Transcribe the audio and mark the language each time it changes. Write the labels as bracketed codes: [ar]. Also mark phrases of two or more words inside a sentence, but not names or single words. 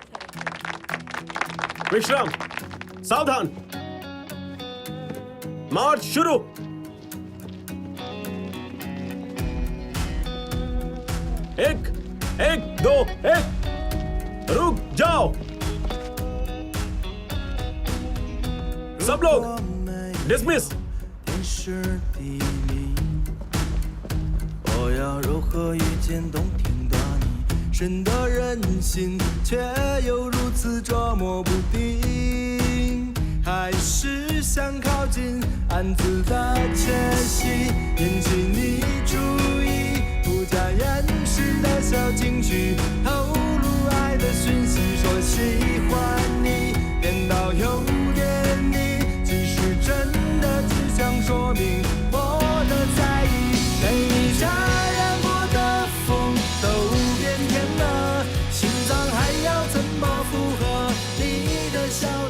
[hi] विश्राम, सावधान, मार्च शुरू। एक 2 1 रुक जाओ। सब लोग डिसमिस। [zh] 我要如何遇见动听的你？深得人心，却又如此捉摸不定。还是想靠近，暗自的窃喜，引起你注意，不加掩饰的小情绪，透露爱的讯息，说喜欢你，变到有点腻，其实真的只想说明我的在意，被你沾染过的风都变甜了，心脏还要怎么附和你的笑呢？